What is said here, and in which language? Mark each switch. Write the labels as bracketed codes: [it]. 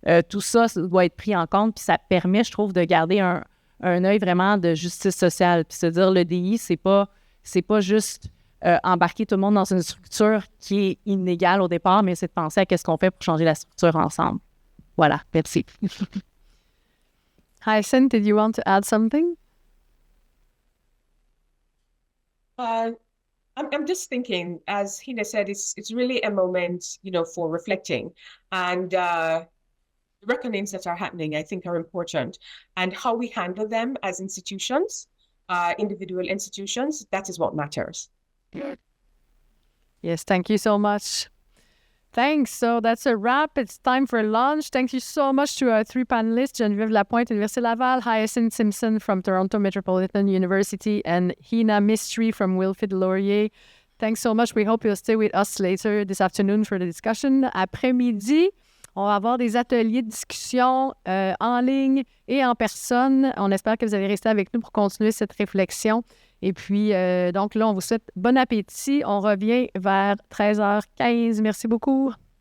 [fr] Tout ça doit être pris en compte, puis ça permet, je trouve, de garder un œil vraiment de justice sociale. Puis se dire, le DI, c'est pas juste embarquer tout le monde dans une structure qui est inégale au départ, mais c'est de penser à qu'est-ce qu'on fait pour changer la structure ensemble. Voilà, merci. [en] Hyacinth, did you want to add something? I'm just thinking, as Hina said, it's really a moment, for reflecting, and reckonings that are happening, I think, are important, and how we handle them as institutions, individual institutions, that is what matters. Yes, thank you so much. Thanks. So that's a wrap. It's time for lunch. Thank you so much to our three panelists, Geneviève Lapointe, Université Laval, Hyacinth Simpson from Toronto Metropolitan University, and Hina Mistry from Wilfrid Laurier. Thanks so much. We hope you'll stay with us later this afternoon for the discussion. [fr] Après-midi, on va avoir des ateliers de discussion en ligne et en personne. On espère que vous allez rester avec nous pour continuer cette réflexion. Et puis, donc là, on vous souhaite bon appétit. On revient vers 13h15. Merci beaucoup.